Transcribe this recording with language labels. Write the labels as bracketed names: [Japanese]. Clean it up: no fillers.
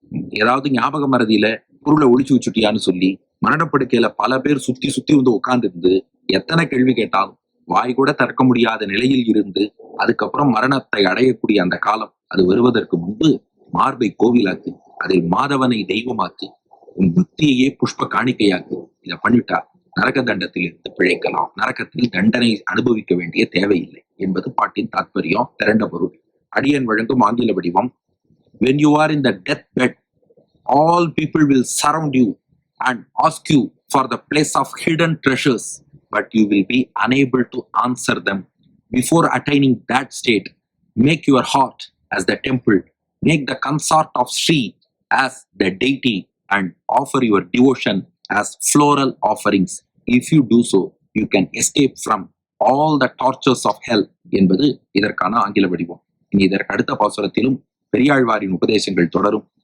[Tamil] ஏதாவது ஞாபக மறதியில பொருளை ஒழிச்சு வச்சுட்டியான்னு சொல்லி மரணப்படுக்கையில பல பேர் சுத்தி சுத்தி வந்து உட்கார்ந்து இருந்து எத்தனை கேள்வி கேட்டாலும் வாய் கூட திறக்க முடியாத நிலையில் இருந்து அதுக்கப்புறம் மரணத்தை அடையக்கூடிய அந்த காலம் அது வருவதற்கு முன்பு மார்பை கோவிலாக்கு, அதில் மாதவனை தெய்வமாக்கு, உன் புத்தியையே புஷ்ப காணிக்கையாக்கு. இதை பண்ணிட்டா நரக தண்டத்தில் இருந்து பிழைக்கலாம். நரகத்தில் தண்டனை அனுபவிக்க வேண்டிய தேவையில்லை என்பது பாட்டின் தாத்பரியம். திரண்ட பொருள். அடியன் வழங்கும் ஆங்கில வடிவம். [English] When you are in the deathbed, all people will surround you and ask you for the place of hidden treasures, but you will be unable to answer them. Before attaining that state, make your heart as the temple, make the consort of Sri as the deity, and offer your devotion as floral offerings. If you do so, you can escape from all the tortures of hell [Tamil] என்பது இதற்கான ஆங்கில வடிவம். இனி இதற்கு அடுத்த பாசுரத்திலும் பெரியாழ்வாரின் உபதேசங்கள் தொடரும்.